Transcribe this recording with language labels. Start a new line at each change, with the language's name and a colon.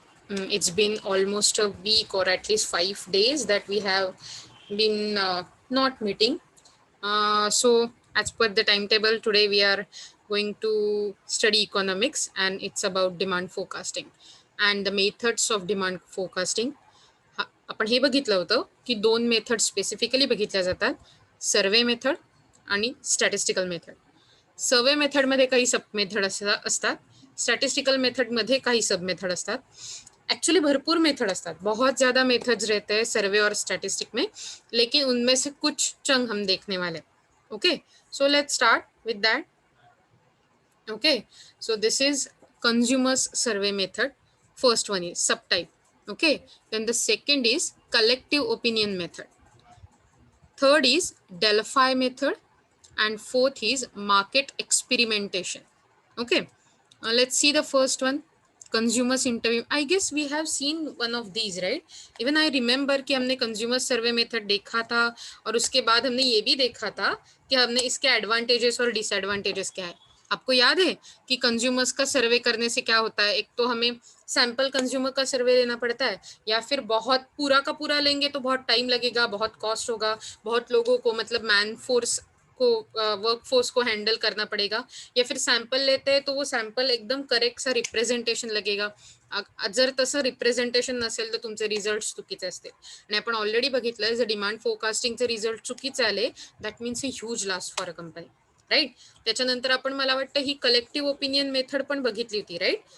English: It's been almost a week or at least 5 days that we have been not meeting. So as per the timetable, today we are going to study economics, and it's about demand forecasting and the methods of demand forecasting.
Marathi: आपण हे बघितलं होतं की दोन method specifically बघितल्या जातात, survey method आणि statistical method. सर्वे मेथडमध्ये काही सब मेथड असतात, स्टैटिस्टिकल मेथड में काही सब मेथड असतात. एक्चुअली भरपूर मेथड असतात,
Hindi: बहुत ज़्यादा मेथड्स रहते हैं सर्वे और स्टैटिस्टिक में, लेकिन उनमें से कुछ चंग हम देखने वाले.
English: Okay, so let's start with that. Okay, so this is consumers survey method. First one is subtype. Okay, then the second is collective opinion method. Third is Delphi method, and fourth is market experimentation. Okay, let's see the first one, consumers interview. I guess we have seen one of these, right? Even I remember
Hindi: कि हमने consumer survey method देखा था, और उसके बाद हमने ये भी देखा था कि हमने इसके advantages और disadvantages क्या है. आपको याद है कि कंज्यूमर्स का सर्वे करने से क्या होता है? एक तो हमें सैंपल कंज्यूमर का सर्वे लेना पड़ता है, या फिर बहुत पूरा का पूरा लेंगे तो बहुत टाइम लगेगा, बहुत कॉस्ट होगा, बहुत लोगों को मतलब मैन फोर्स को वर्क फोर्स को हैंडल करना पडेगा. या फिर सॅम्पल लेते हैं तो वो सॅम्पल एकदम करेक्ट सा रिप्रेझेंटेशन लगेगा.
Marathi: जर तसं रिप्रेझेंटेशन नसेल तर तुमचे रिझल्ट चुकीचे असतील. आणि आपण ऑलरेडी बघितलं, जर डिमांड फोरकास्टिंगचे रिझल्ट चुकीचे आले,
English: that means a huge loss for a company,
Marathi: right. त्याच्यानंतर आपण, मला वाटतं ही कलेक्टिव्ह ओपिनियन मेथड पण बघितली होती, राईट.